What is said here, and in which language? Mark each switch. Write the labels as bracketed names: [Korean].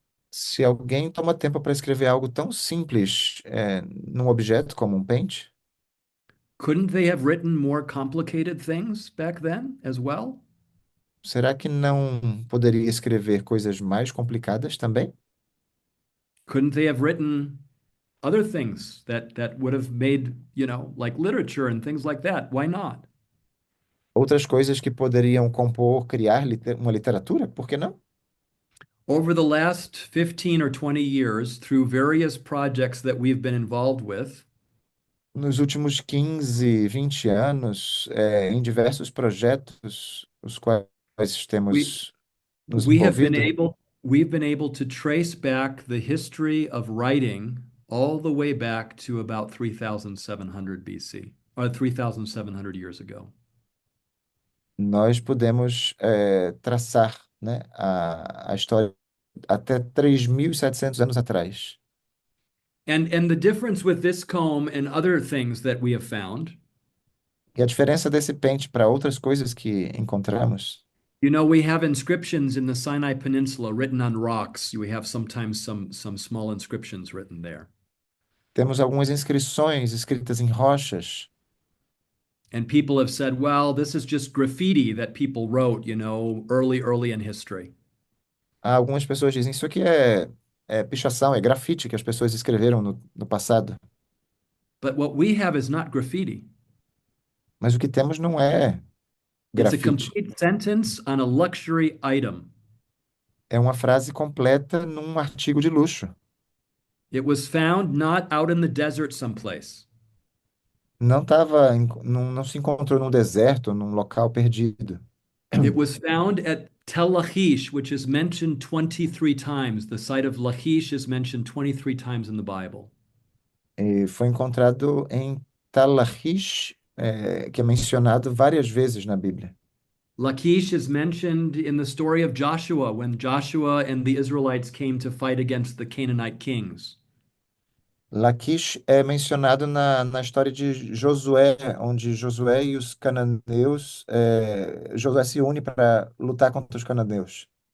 [Portuguese] se alguém toma tempo para escrever algo tão simples, num objeto como um pente, [English] couldn't they have written more complicated things back then as well? [Portuguese] será que não poderia escrever coisas mais complicadas também? [English] Couldn't they have written other things that would have made, like literature and things like that? Why not? [Portuguese] Outras coisas que poderiam compor, criar uma literatura? Por que não? [English] Over the last 15 or 20 years, through various projects that we've been involved with, [Portuguese] Nos últimos 15, 20 anos, em diversos projetos os quais [English] we [Portuguese] temos nos [English] we have been [Portuguese] envolvido, [English] able we've been able to trace back the history of writing all the way back to about 3,700 BC, or 3,700 years ago. [Portuguese] nós podemos traçar, né, a história até 3.700 anos atrás. [English] And the difference with this comb and other things that we have found, [Portuguese] E a diferença desse pente para outras coisas que encontramos, [English] we have inscriptions in the Sinai Peninsula written on rocks. We have sometimes some small inscriptions written there. [Portuguese] temos algumas inscrições escritas em rochas. [English] And people have said, well, this is just graffiti that people wrote, early in history. [Portuguese] Algumas pessoas dizem isso aqui é pichação, é grafite que as pessoas escreveram no passado. [English] But what we have is not graffiti. [Portuguese] Mas o que temos não é [English] It's a [Portuguese] grafite. [English] complete sentence on a luxury item. [Portuguese] É uma frase completa num artigo de luxo. [English] It was found not out in the desert someplace. [Portuguese] Não se encontrou num deserto, num local perdido. [English] It was found at Tel Lachish, which is mentioned 23 times. The site of Lachish is mentioned 23 times in the Bible. [Portuguese] E foi encontrado em Tal-Lachish, que é mencionado várias vezes na Bíblia. [English] Lachish is mentioned in the story of Joshua when Joshua and the Israelites came to fight against the Canaanite kings. [Portuguese] Laquish é mencionado na história de Josué, onde Josué e os cananeus, Josué se une para lutar contra os cananeus.